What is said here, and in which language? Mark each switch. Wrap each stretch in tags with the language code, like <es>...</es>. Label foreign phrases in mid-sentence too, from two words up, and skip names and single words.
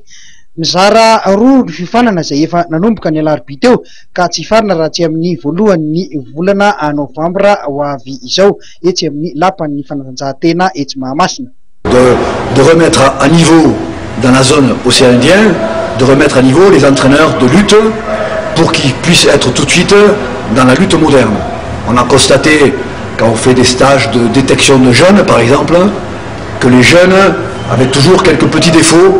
<mg>Mizara roa ny fifanana izay efa nanomboka ny alarobia teo ka tsy hifarana raha tsy amin'ny voalohan'ny volana novambra ho avy izao etsy amin'ny lapan'ny fanatanjahantena etsy Mahamasina.</mg> <fr>De remettre à niveau dans la zone océan Indien, de remettre à niveau les entraîneurs de lutte pour qu'ils puissent être tout de suite dans la lutte moderne. On a constaté quand on fait des stages de détection de jeunes, par exemple, que les jeunes avaient toujours quelques petits défauts.</fr>